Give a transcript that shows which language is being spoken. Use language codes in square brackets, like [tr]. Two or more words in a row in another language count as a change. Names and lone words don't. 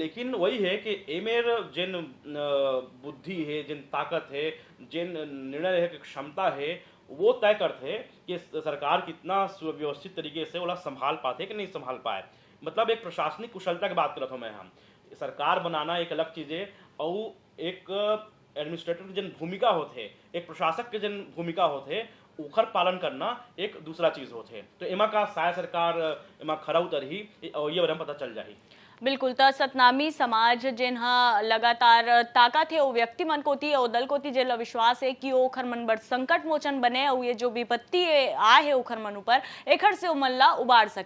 [hne] लेकिन वही है कि एमेर जिन बुद्धि है जिन ताकत है जिन निर्णय की क्षमता है वो तय करते कि सरकार कितना सुव्यवस्थित तरीके से वो संभाल पाते कि नहीं संभाल पाए। मतलब एक प्रशासनिक कुशलता की बात करत हूँ मैं। हम सरकार बनाना एक अलग चीज है और एक एडमिनिस्ट्रेटर की जन भूमिका होते, एक प्रशासक के जन भूमिका होते, ओखर पालन करना एक दूसरा चीज होते। तो एमा का शायद सरकार एमा खरा उतरही और ये बारे में पता चल जाही। बिल्कुल त सतनामी समाज जिन्हा लगातार ताकत है वो व्यक्ति मन कोती और दल कोती जेला विश्वास है कि ओखर मन बर संकट मोचन बने और ये जो विपत्ति आए है ओखर मन ऊपर एखर से उमन ला उबार सके।